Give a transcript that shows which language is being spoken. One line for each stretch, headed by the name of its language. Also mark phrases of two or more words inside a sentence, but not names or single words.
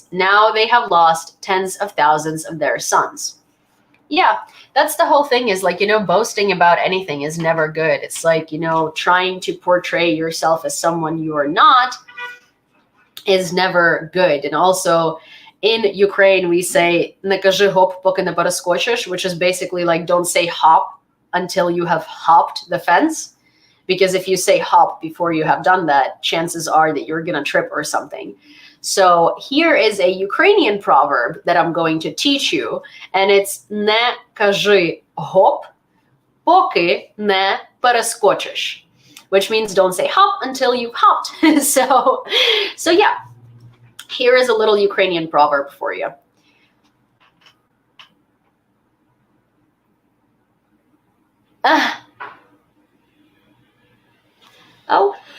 English: Now they have lost tens of thousands of their sons. Yeah, that's the whole thing, is like, boasting about anything is never good. It's like, trying to portray yourself as someone you are not is never good. And also, in Ukraine, we say
Ukrainian: "Не кажи гоп, поки не перескочиш,"
English: which is basically like, don't say hop until you have hopped the fence. Because if you say hop before you have done that, chances are that you're going to trip or something. So here is a Ukrainian proverb that I'm going to teach you. And it's
Ukrainian: "Не кажи гоп, поки не перескочиш,"
English: which means don't say hop until you've hopped. So yeah. Here is a little Ukrainian proverb for you. Oh.